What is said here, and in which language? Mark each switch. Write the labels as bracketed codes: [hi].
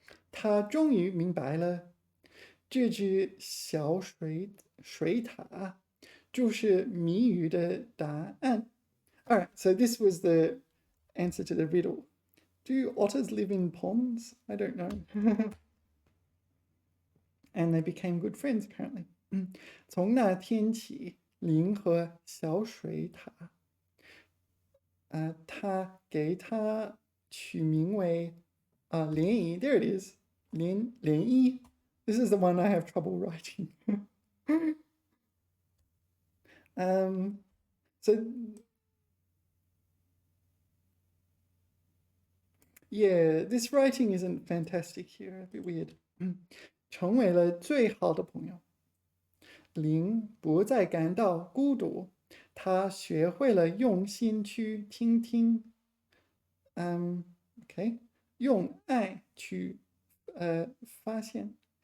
[zh] 他终于明白了，这只小水獭就是谜语的答案。 [en] Alright, so this was the answer to the riddle. Do otters live in ponds? I don't know. And they became good friends, apparently. [zh] 从那天起，灵和小水獭，他给它取名为涟漪。 [en] There it is. 涟漪. This is the one I have trouble writing. So yeah, this writing isn't fantastic here, a bit weird. [zh] 成为了最好的朋友，灵不再感到孤独，他学会了用心去倾听。 OK， 用爱去发现。